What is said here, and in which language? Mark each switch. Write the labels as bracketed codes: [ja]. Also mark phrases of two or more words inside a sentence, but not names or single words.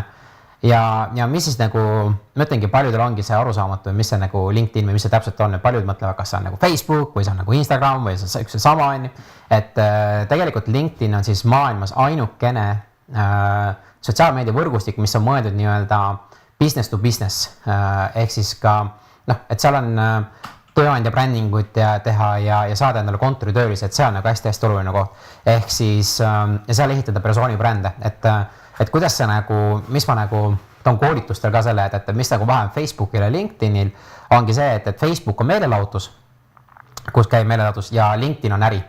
[et] Ja mis siis nagu, ma ütlengi, paljudel ongi see arusaamatu, mis see nagu LinkedIn või mis see täpselt on, et paljud mõtlevad, kas see on nagu Facebook või see on nagu Instagram või see on üks sama, et tegelikult LinkedIn on siis maailmas ainukene sotsiaalmeedia võrgustik, mis on mõeldud nii-öelda [en] business to business, [et] ehk siis ka et seal on tööandja brändingut teha ja saada endale kontoritöölised, see on nagu hästi-hästi oluline koht. Ehk siis ja seal ehitada persooni brände, et kuidas see nagu, mis ma nagu toon koolitustel ka selle, et mis nagu vahe on Facebookil ja LinkedInil, ongi see, et Facebook on meelelahutus, kus käib meelelahutus ja LinkedIn on äri.